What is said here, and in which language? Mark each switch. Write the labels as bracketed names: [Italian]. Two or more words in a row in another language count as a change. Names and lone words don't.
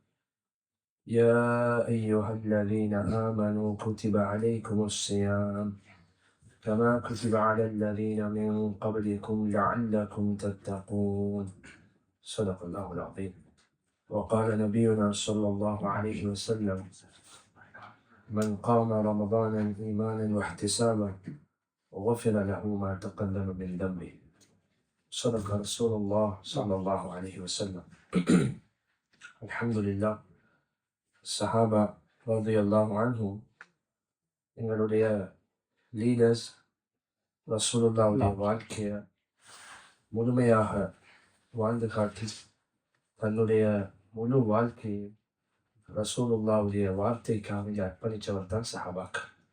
[Arabic] يا أيها الذين آمنوا كتب عليكم الصيام كما كتب على الذين من قبلكم لعلكم تتقون صدق الله العظيم وقال نبينا صلى الله عليه وسلم من قام رمضان إيمانا واحتسابا غفر له ما تقدم من ذنبه صدق رسول الله صلى الله عليه وسلم. الحمد لله. [Tamil] சஹாபா [Arabic] رضي الله عنهم [Tamil] எங்களுடைய லீடர்ஸ் ரசூலுல்லாஹ்வுடைய வாழ்க்கையை முழுமையாக வாழ்ந்து காட்டி தன்னுடைய முழு வாழ்க்கையை ரசூலுல்லாஹ்வுடைய வார்த்தைக்காக அர்ப்பணித்தவர் தான் சஹாபாக்கள்.